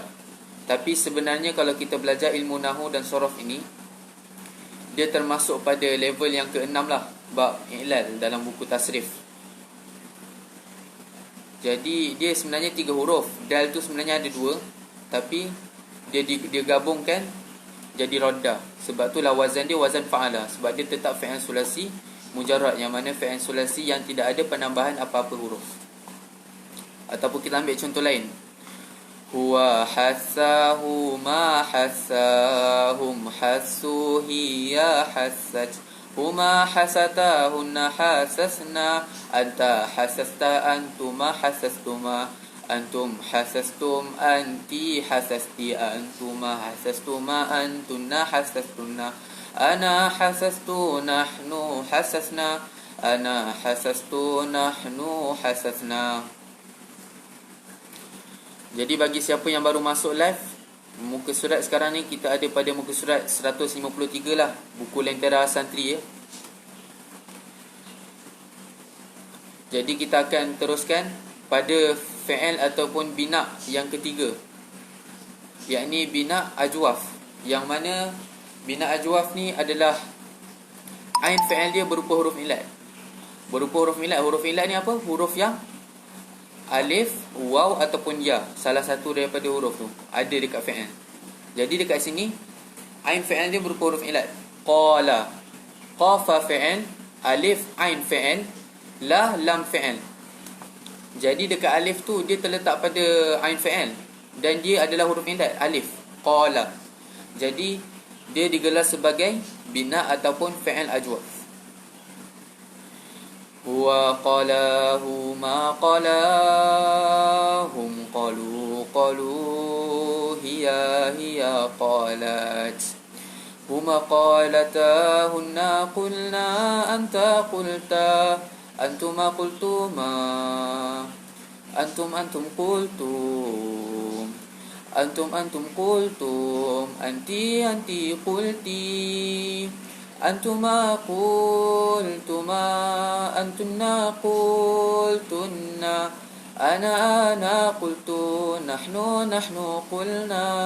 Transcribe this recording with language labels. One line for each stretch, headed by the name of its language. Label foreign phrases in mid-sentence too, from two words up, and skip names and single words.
Malay: Tapi sebenarnya kalau kita belajar ilmu nahwu dan sorof ini, dia termasuk pada level yang ke-6 lah, bab i'lal dalam buku tasrif. Jadi dia sebenarnya 3 huruf. Dal tu sebenarnya ada 2, tapi dia gabungkan jadi radda. Sebab tu lah wazan dia wazan fa'ala, sebab dia tetap
Arabic: فعل ثلاثي مجرد,
Malay: yang mana
Arabic: فعل ثلاثي
Malay: yang tidak ada penambahan apa-apa huruf. Ataupun kita ambil contoh lain.
Arabic: هو حسّ هما حسّا هم حسّوا هي حسّت هما حسّتا هنّ حسسن أنت حسست أنتما حسستما أنتم حسستم أنتِ حسستِ أنتما حسستما أنتنّ حسستنّ أنا حسست نحن حسسنا أنا حسست نحن حسسنا.
Malay: Jadi bagi siapa yang baru masuk live, muka surat sekarang ni kita ada pada muka surat 153 lah, buku Lentera Santri ya. Jadi kita akan teruskan pada fi'il ataupun bina yang ketiga, yakni
Arabic: بناء أجوف.
Malay: Yang mana
Arabic: بناء أجوف
Malay: ni adalah
Arabic: عين فعل
Malay: dia berupa huruf ilat. Berupa huruf ilat. Huruf ilat ni apa? Huruf yang alif, waw ataupun ya, salah satu daripada huruf tu ada dekat fi'il. Jadi dekat sini
Arabic: عين فعل
Malay: dia berupa huruf ilat.
Arabic: قال، قاف فعل، ألف عين فعل، لا لام فعل.
Malay: Jadi dekat alif tu dia terletak pada
Arabic: عين فعل
Malay: dan dia adalah huruf ilat, alif.
Arabic: Qala.
Malay: Jadi dia digelar sebagai bina ataupun
Arabic: فعل أجوف. هو قال هما قالا هم قالوا هي قالت هما قالتا هنّ قلن أنت قلت أنتما قلتما أنتم قلتم أنتم قلتم أنتِ قلتِ أنتما قلتما أنتنّ قلتنّ أنا قلت نحن قلنا